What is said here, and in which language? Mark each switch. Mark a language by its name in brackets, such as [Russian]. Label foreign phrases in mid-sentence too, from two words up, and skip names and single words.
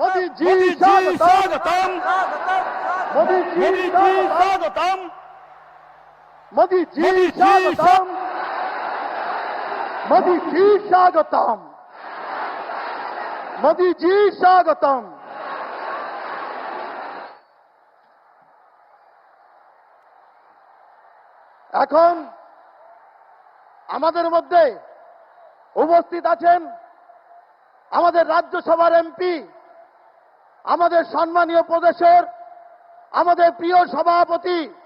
[Hindi] मोदी जी स्वागतम स्वागतम मोदी जी स्वागतम मोदी जी स्वागतम मोदी जी स्वागतम मोदी जी स्वागतम [Bangla] এখন আমাদের মধ্যে উপস্থিত আছেন আমাদের রাজ্যসভার এমপি, আমাদের সম্মানীয় প্রদেশের আমাদের প্রিয় সভাপতি